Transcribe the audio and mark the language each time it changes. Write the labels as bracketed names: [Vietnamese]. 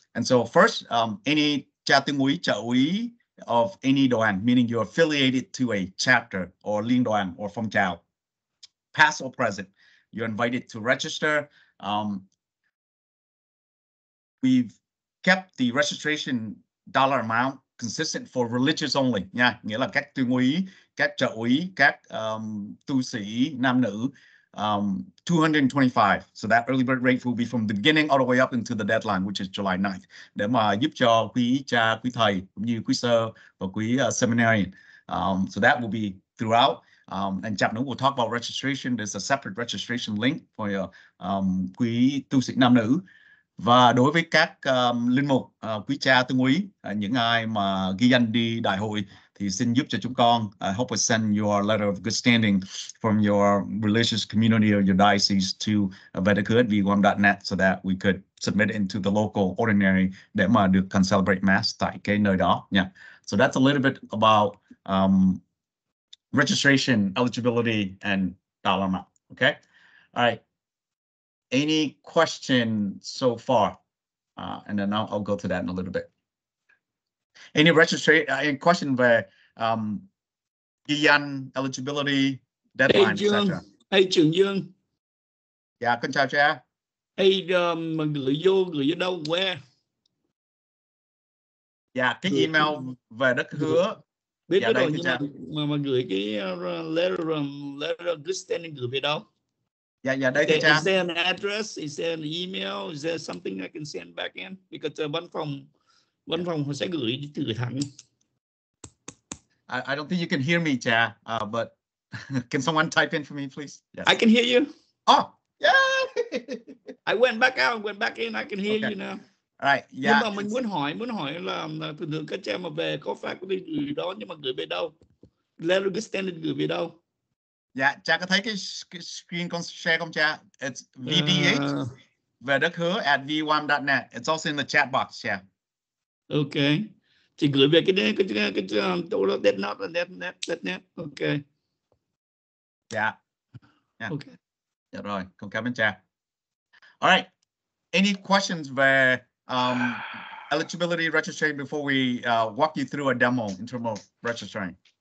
[English] And so first, any cha tương úy, trợ úy of any đoàn, meaning you're affiliated to a chapter or liên đoàn or phong trào, past or present, you're invited to register. We've kept the registration dollar amount consistent for religious only [Vietnamese] nha, nghĩa là các tuyên úy, các trợ úy, các tu sĩ nam nữ. [English] 225. So that early bird rate will be from the beginning all the way up into the deadline, which is July 9th. [Vietnamese] Để mà giúp cho quý cha, quý thầy, cũng như quý sơ và quý seminarian. [English] So that will be throughout. And chapter will talk about registration. There's a separate registration link for your [Vietnamese] quý tu sĩ nam nữ. Và đối với các linh mục, quý cha, tương úy, những ai mà ghi danh đi đại hội thì xin giúp cho chúng con [English] help us send your letter of good standing from your religious community or your diocese to vedakhu@veym.net so that we could submit it into the local ordinary [Vietnamese] để mà được [English] can celebrate mass [Vietnamese] tại cái nơi đó nha. [English] So that's a little bit about registration, eligibility, and dollar amount. Okay, all right. Any question so far? And then I'll go to that in a little bit. Any any question [Vietnamese] về ghi danh, [English] eligibility, deadline, etc. Hey Trường Dương. [Vietnamese] Dạ, con chào cha. Hey, mà gửi vô đâu [English] where? [Vietnamese] Dạ, cái email về đất hứa. Biết Dạ, rồi, nhưng mà gửi cái letter of good standing gửi về đâu? Dạ, đây thưa cha. [English] Is there an address? Is there an email? Is there something I can send back in? [Vietnamese] Because văn phòng họ sẽ gửi thẳng. [English] I don't think you can hear me, cha. But can someone type in for me, please? Yes. I can hear you. Oh, yeah. I went back out, went back in. I can hear you now. All right. Yeah. [Vietnamese] Nhưng mà mình muốn hỏi là thường các cha mà về có phải có đi gửi đó, nhưng mà gửi về đâu? Letter good standing gửi về đâu? Dạ, cha có thấy cái screen con share không cha? [English] It's VDH [Vietnamese] về đất hứa @veym.net. [English] It's also in the chat box, cha. Okay. [Vietnamese] Chỉ gửi về cái chỗ đó net. Okay. Dạ. Yeah. [English] Okay. [Vietnamese] Dạ rồi, con cảm ơn cha. [English] All right. Any questions [Vietnamese] về [English] eligibility registration before we walk you through a demo in terms of registering?